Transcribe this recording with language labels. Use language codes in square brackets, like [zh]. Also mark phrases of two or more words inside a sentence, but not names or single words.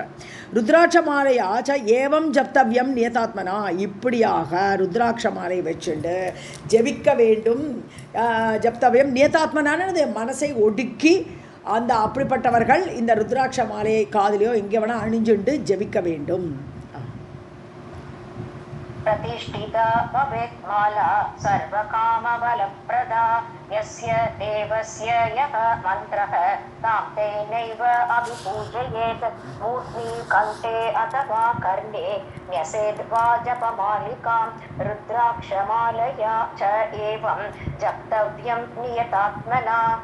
[sa] रुद्राक्ष मालयाच्च एवं जप्तव्यं नियतात्मना, [ta] இப்படியாக ருத்ராட்ச மாலை வச்சுண்டு ஜபிக்க வேண்டும். ஜப்தவ்யம் நியதாத்மனானது மனசை ஒடுக்கி அந்த அப்படிப்பட்டவர்கள் இந்த ருத்ராட்ச மாலையை காதிலையோ எங்கே வேணால் அணிஞ்சுண்டு ஜபிக்க வேண்டும். [sa] प्रतिष्ठिता भवेत् माला सर्वकामबलप्रदा यस्य देवस्य यः मन्त्रः तां तेनैव अभिपूजयेत् मूर्ति कण्ठे अथवा कर्णे न्यसेत् वा जपमालिकां रुद्राक्षमालया च एवं जप्तव्यं नियतात्मना.